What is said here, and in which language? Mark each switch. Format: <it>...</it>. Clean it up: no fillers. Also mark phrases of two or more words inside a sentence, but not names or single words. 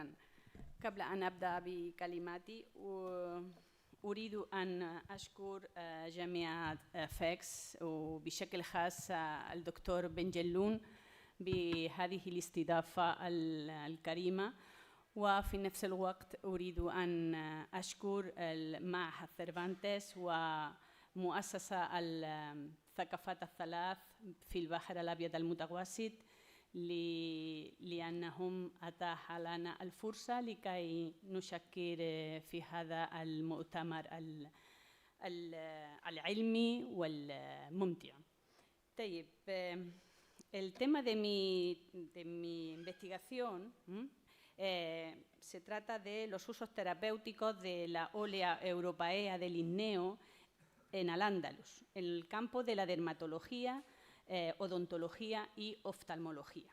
<ar>قبل أن أبدأ بكلماتي أريد أن أشكر جميع فاكس وبشكل خاص الدكتور بن جلون بهذه الاستضافة الكريمة، وفي نفس الوقت أريد أن أشكر المعهد سيرفانتس ومؤسسة الثقافات الثلاث في البحر الأبيض المتوسط لأنهم أتاح لنا الفرصة لكي نشكر في هذا المؤتمر العلمي والممتع. طيب،</ar> <es>el tema de mi investigación se trata de los usos terapéuticos de la Olea europaea del Linneo en Al-Ándalus, en el campo de la dermatología, odontología y oftalmología.</es>